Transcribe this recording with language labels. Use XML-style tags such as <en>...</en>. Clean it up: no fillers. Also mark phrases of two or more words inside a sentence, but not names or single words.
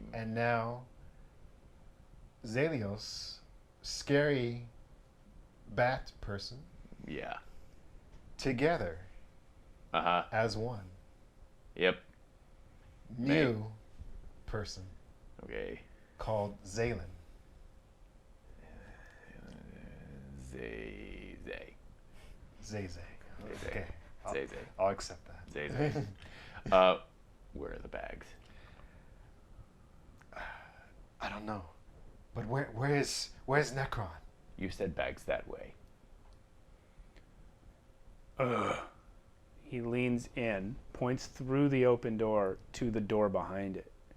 <en>and now Zalios, scary bat person, Yeah. together Uh huh. as one. Yep. New person Okay. called Zaylen. Zay. Zay. Zay. Okay. Zay. I'll accept that. Zay. Where are the bags? know. But where's Necron? You said bags that way. He leans in, points through the open door to the door behind it.</en>